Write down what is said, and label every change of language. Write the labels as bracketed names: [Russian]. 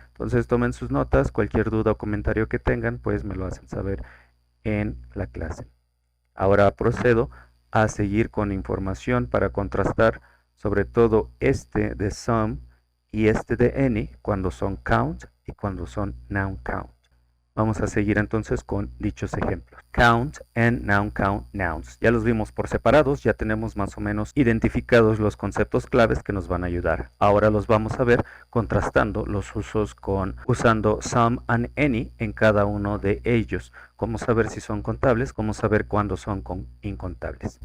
[Spanish] Entonces tomen sus notas, cualquier duda o comentario que tengan, pues me lo hacen saber en la clase. Ahora procedo a seguir con información para contrastar sobre todo este de some y este de any cuando son count y cuando son noun count. Vamos a seguir entonces con dichos ejemplos. [English] Count and noun count nouns. [Spanish] Ya los vimos por separados, ya tenemos más o menos identificados los conceptos claves que nos van a ayudar. Ahora los vamos a ver contrastando los usos con usando some and any en cada uno de ellos. Cómo saber si son contables, cómo saber cuándo son incontables.